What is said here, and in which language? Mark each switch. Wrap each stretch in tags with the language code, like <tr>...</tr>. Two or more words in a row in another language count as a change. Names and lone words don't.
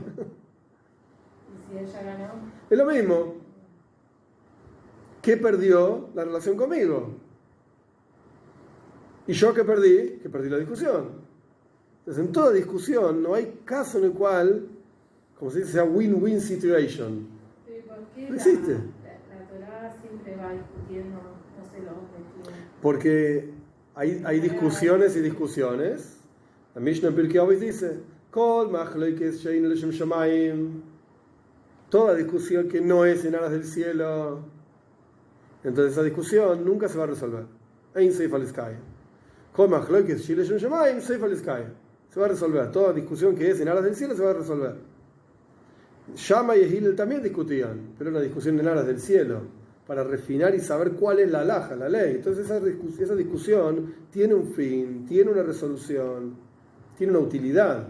<es>¿Y si ella ganó? Es lo mismo. ¿Qué perdió la relación conmigo? ¿Y yo qué perdí? Que perdí la discusión. Entonces, en toda discusión no hay caso en el cual, como se dice, sea</es> <en>win-win situation.</en> <es>¿Por qué no existe. La Torá siempre va discutiendo, no sé, los objetivos? Porque hay discusiones y discusiones. La Mishnah en Pirkei Avos dice,</es> <he>כל מחלוקת שאין לשם שמים.</he> <es>Toda discusión que no es en aras del cielo, entonces esa discusión nunca se va a resolver.</es> <he>אין סופה להתקיים כל מחלוקת שאין לשם שמים סופה להתקיים.</he> <es>Se va a resolver. Toda discusión que es en aras del cielo se va a resolver. Shama y Hillel también discutían, pero una discusión en aras del cielo, para refinar y saber cuál es la halajá, la ley. Entonces esa discusión tiene un fin, tiene una resolución, tiene una utilidad.</es>